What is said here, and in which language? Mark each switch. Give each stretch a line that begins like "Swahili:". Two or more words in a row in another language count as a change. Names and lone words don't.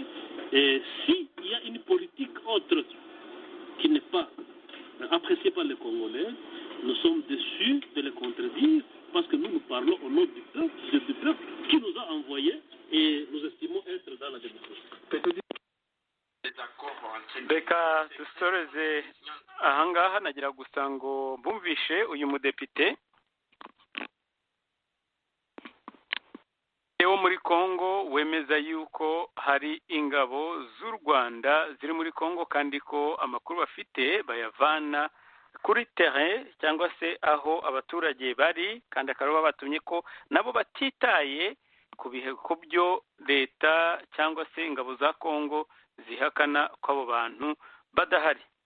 French: Et s'il y a une politique autre qui n'est pas appréciée par les Congolais, nous sommes déçus de les contredire parce que nous parlons au nom du peuple qui nous a envoyés et nous estimons être dans la démocratie.
Kinyarwanda: Reka dusoreze ahangaha nagira gusa ngo mbumvishe uyu mudepite wo muri Congo wemeza yuko hari ingabo z'u Rwanda ziri muri Congo kandi ko amakuru bafite bayavana kuri terrain cyangwa se aho abaturage bari, kandi akaroba batumye ko nabo batitaye ku byo leta cyangwa se ingabo za Congo zihakana ko abo bantu badahari.